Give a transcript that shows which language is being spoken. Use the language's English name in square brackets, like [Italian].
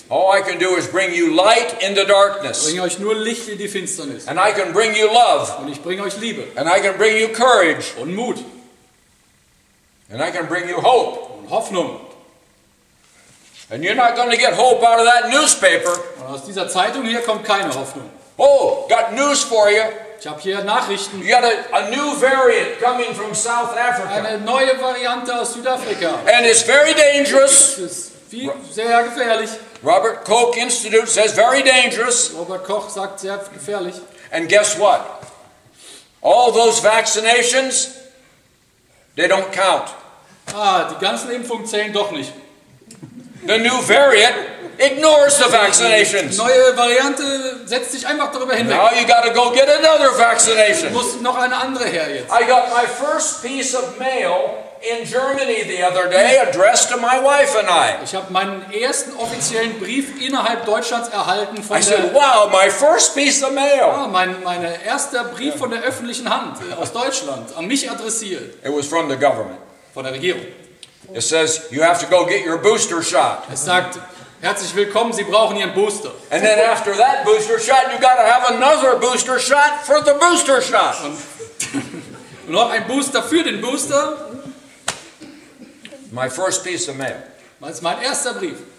[English] All I can do is bring you light into [German] Ich [English] darkness. [German] bringe euch nur Licht in die Finsternis. [English] And I can bring you love. [German] Und ich bringe euch Liebe [English] And I can bring you courage. [German] und Mut [English] And I can bring you hope. [German] und Hoffnung. [English] And you're not going to get hope out of that newspaper. [German] Und aus dieser Zeitung hier kommt keine Hoffnung. [English] Oh, got news for you. [German] Ich habe hier Nachrichten. [English] You got a new variant coming from South Africa. [German] Eine neue Variante aus Südafrika. [English] And it's very dangerous. [German] Das ist sehr gefährlich. [English] Robert Koch Institute says very dangerous. [German] Robert Koch sagt sehr gefährlich. [English] And guess what? All those vaccinations, they don't count. [German] Die ganzen Impfungen zählen doch nicht. [English] The new variant ignores the [German] Die [English] vaccinations. [German] neue Variante setzt sich einfach darüber hinweg. [English] Now you got to go get another [German] Es [English] vaccination. [German] muss noch eine andere her jetzt. [English] I got my first piece of mail in Germany the other day addressed to my wife and I. [German] Ich habe meinen ersten offiziellen Brief innerhalb Deutschlands erhalten von [English] I said, [German] der... [English] wow, my first piece of mail. [German] Mein erster Brief von der öffentlichen Hand aus Deutschland, an mich adressiert, [English] It was from the government. [German] von der Regierung. [English] It says, you have to go get your booster shot. [German] Es sagt, herzlich willkommen, Sie brauchen Ihren Booster. [English] And then after that booster shot, you got to have another booster shot for the booster shot. [German] Und noch ein Booster für den Booster. [English] My first piece of mail. [German] Das ist mein erster Brief.